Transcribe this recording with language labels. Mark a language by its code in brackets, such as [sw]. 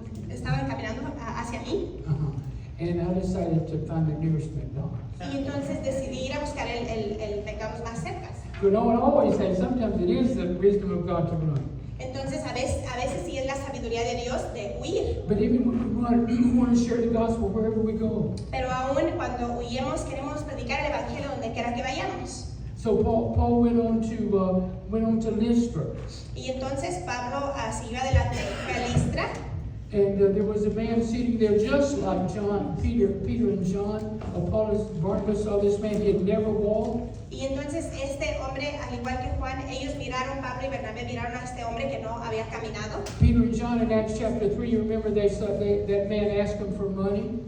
[es] Estaban caminando hacia mí. [en] And I decided to find the nearest McDonald's. [es] Y entonces decidí ir a buscar el McDonald's más cerca. [en] But I would always say, sometimes it is the wisdom of God to run. [es] Entonces a veces sí es la sabiduría de Dios de huir. [en] But even when we run, we want to share the gospel wherever we go. [es] Pero aún cuando huyemos queremos predicar el evangelio donde quiera que vayamos. [en] So Paul went on to Lystra, [es] Y entonces Pablo siguió adelante, fue a Listra. [en] and there was a man sitting there just like Peter and John. Apollos, Barnabas saw this man; he had never walked. [es] Y entonces este hombre, al igual que Juan, ellos miraron, Pablo y Bernabé miraron a este hombre que no había caminado. [en] Peter and John in Acts chapter 3, you remember that man asked him for money.